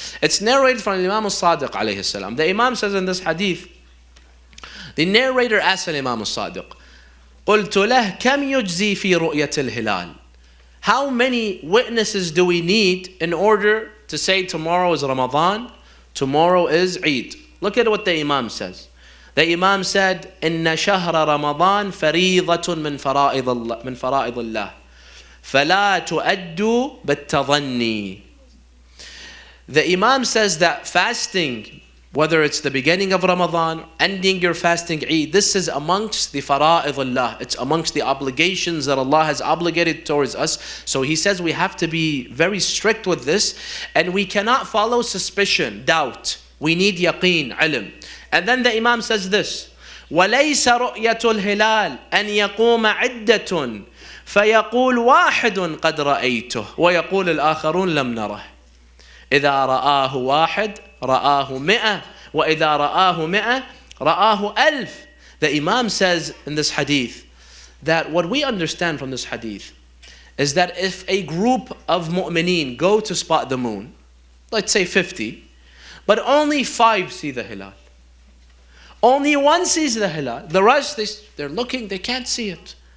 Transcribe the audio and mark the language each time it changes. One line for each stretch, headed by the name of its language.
English: It's narrated from Imam al-Sadiq alayhi salam. The Imam says in this hadith, the narrator asked Imam al-Sadiq,
Arabic: قُلْتُ لَهْ كَمْ يُجْزِي فِي رُؤْيَةِ الْهِلَالِ.
English: How many witnesses do we need in order to say tomorrow is Ramadan, tomorrow is Eid? Look at what the Imam says. The Imam said,
Arabic: إِنَّ شَهْرَ رَمَضَانَ فَرِيضَةٌ مِنْ فَرَائِضِ اللَّهِ فَلَا تُؤَدُّوا بِالتَّظَنِّي.
English: The Imam says that fasting, whether it's the beginning of Ramadan, ending your fasting Eid, this is amongst the fara'id Allah. It's amongst the obligations that Allah has obligated towards us. So he says we have to be very strict with this, and we cannot follow suspicion, doubt. We need yaqeen, ilm. And then the Imam says this,
Arabic: وَلَيْسَ رُؤْيَةُ الْهِلَالِ أَنْ يَقُومَ عِدَّةٌ فَيَقُولُ وَاحِدٌ قَدْ رَأَيْتُهُ وَيَقُولُ الْآخَرُونَ لَمْ نَرَهُ إِذَا رَآهُ واحد رآه 100 وإذا رآه 100 رآه 1000.
English: The Imam says in this hadith that what we understand from this hadith is that if a group of mu'mineen go to spot the moon, let's say 50, but only 5 see the hilal, only 1 sees the hilal, the rest they're looking, they can't see it.